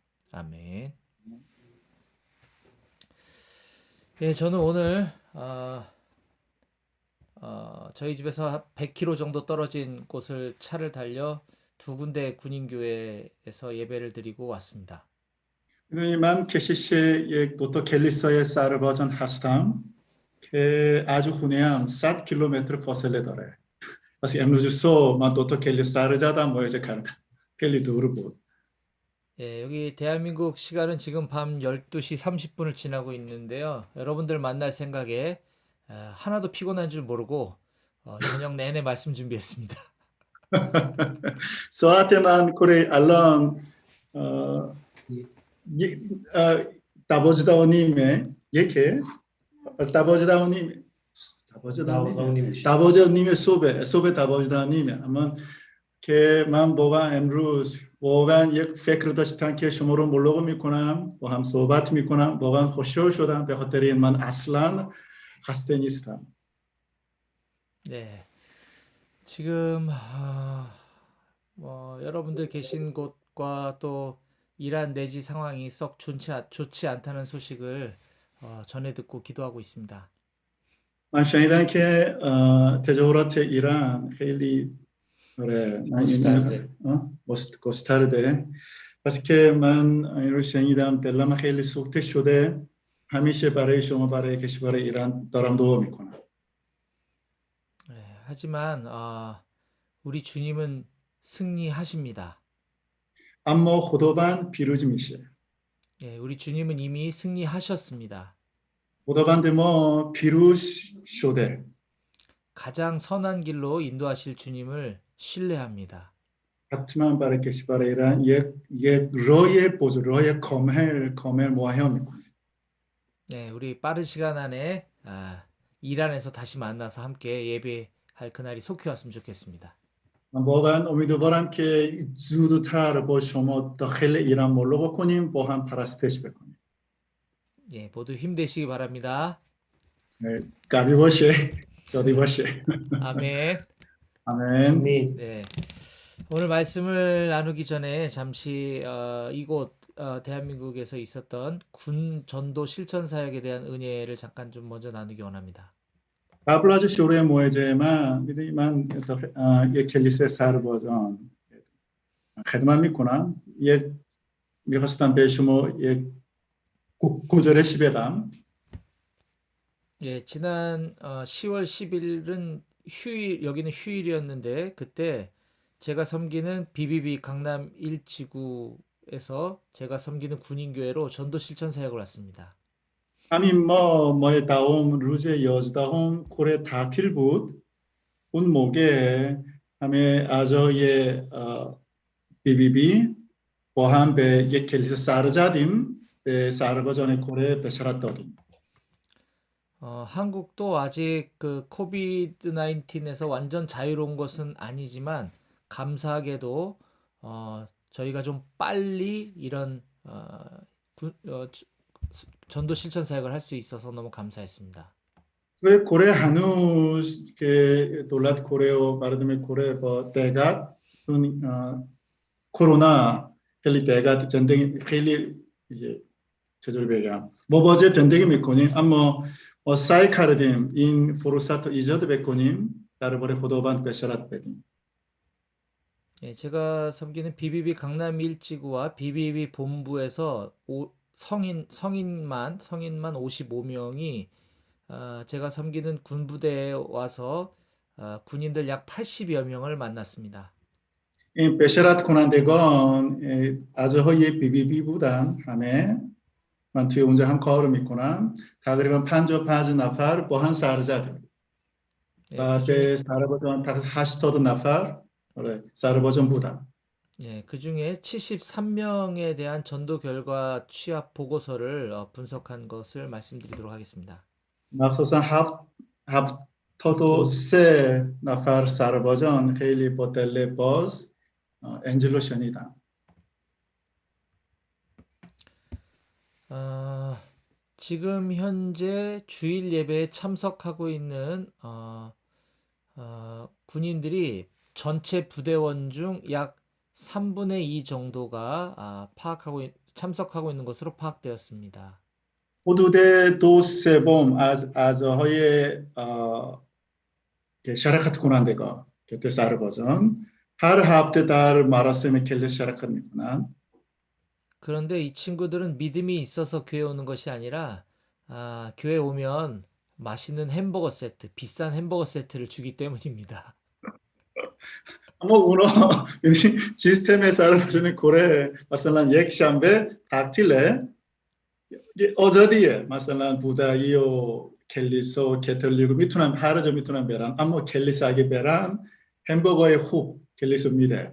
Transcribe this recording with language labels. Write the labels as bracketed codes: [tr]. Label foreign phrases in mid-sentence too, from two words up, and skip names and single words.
[ko] 아멘. 예, 저는 오늘 저희 집에서 100km 정도 떨어진 곳을 차를 달려 두 군데 군인교회에서 예배를 드리고 왔습니다. [fa] من کشیش یک دوتا کلیسای سربازان هستم که از خونه هم 100 کیلومتر فاصله داره. پس امروز صبح من دوتا کلیسا زدم مراجعه کردم. خیلی دور بود. [ko] 예, 여기 대한민국 시간은 지금 밤 12시 30분을 지나고 있는데요. 여러분들 만날 생각에 하나도 피곤한 줄 모르고 저녁 내내 말씀 준비했습니다. [fa] ساعت من کره الان 12:30 یکه 12:30 صبح 12:30 اما که من واقعا امروز واقعا یک فکر داشتم که شما رو ملاقات میکنم با هم صحبت میکنم واقعا خوشحال شدم به خاطر این من اصلا خسته نیستم. [ko] 네, 지금 여러분들 계신 곳과 또 이란 내지 상황이 썩 좋지 않다는 소식을 전해 듣고 기도하고 있습니다. [fa] من شنیدم که تظاهرات ایران خیلی گسترده. پس که من این رو شنیدم دلم خیلی سوخته شده. همیشه برای شما برای کشور ایران دارم دعا میکنم. [ko] 하지만 우리 주님은 승리하십니다. [fa] اما خداوند پیروز میشه. [ko] 우리 주님은 이미 승리하셨습니다. [fa] خداوند ما پیروز شده. [ko] 가장 선한 길로 인도하실 주님을 신뢰합니다. [fa] حتما برای کشور ایران یک راه بزرگ راه کامل مهیا میکنه. [ko] 네, 우리 빠른 시간 안에 이란에서 다시 만나서 함께 예배할 그날이 속히 왔으면 좋겠습니다. [fa] من واقعا امیدوارم که زودتر با شما داخل ایران ملاقات کنیم با هم پرستش بکنیم. [ko] 예, 모두 힘내시기 바랍니다. [fa] قوی باشه. شادی باشه. [ko] 아멘. 아멘. 네, 오늘 말씀을 나누기 전에 잠시 이곳 대한민국에서 있었던 군 전도 실천 사역에 대한 은혜를 잠깐 좀 먼저 나누기 원합니다. [fa] قبل از شروع موعظه من میدونید من یک کلیسای سربازان خدمت میکنم. میخواستم به شما یک گزارش بدم. [ko] 예, 지난 10월 10일은 여기는 휴일이었는데 그때 제가 섬기는 BBB 강남 1지구에서 제가 섬기는 군인교회로 전도 실천 사역을 왔습니다. [fa] همین ماه دهم روز 11 کره تعطیل بود. اون موقع همه اعضای BBB با هم به یک کلیسا سر زدیم. به سربازان کره بشارت دادیم. [ko] 한국도 아직 그 코비드 19에서 완전 자유로운 것은 아니지만 감사하게도 저희가 좀 빨리 이런 전도 실천 사역을 할 수 있어서 너무 감사했습니다. [fa] کره هنوز که دولت کره و مردم کره با دقت کرونا خیلی دقت زندگی خیلی چطوری بگم مواجه زندگی میکنیم اما ما سعی کردیم این فرصت رو ایجاد بکنیم درباره خداوند بشارت بدیم. [ko] 예, 제가 섬기는 BBB 강남 1지구와 BBB 본부에서 성인만 55명이 제가 섬기는 군부대에 와서 군인들 약 80여 명을 만났습니다. [fa] این بشارت کنندگان اعضای BBB بودن همه. من توی اونجا هم کار میکنم. تقریبا 55 نفر با هم سر زدیم. و به سربازان 80 نفر سربازان بودن. [ko] 예, 그 중에 73명에 대한 전도 결과 취합 보고서를 분석한 것을 말씀드리도록 하겠습니다. [fa] مخصوصا 73 نفر سربازان خیلی با دل باز انجیل رو شنیدن. [ko] 지금 현재 주일 예배에 참석하고 있는 군인들이 전체 부대원 중 약 3분의 2 정도가 참석하고 있는 것으로 파악되었습니다. [fa] حدود 2/3 از اعضاهای که شرکت کنندگان که سربازان هر هفته در مراسم کلیس شرکت میکنند. [ko] 그런데 이 친구들은 믿음이 있어서 교회 오는 것이 아니라 교회 오면 맛있는 햄버거 세트, 비싼 햄버거 세트를 주기 때문입니다. [fa] اما اونا سیستم سربازان کره مثلا یک شنبه تعطیله، آزادیه. مثلا بودایی و کلیسا و کاتولیک میتونن هر جا میتونن برن، اما کلیسا اگه برن همبرگرهای خوب کلیسا میده.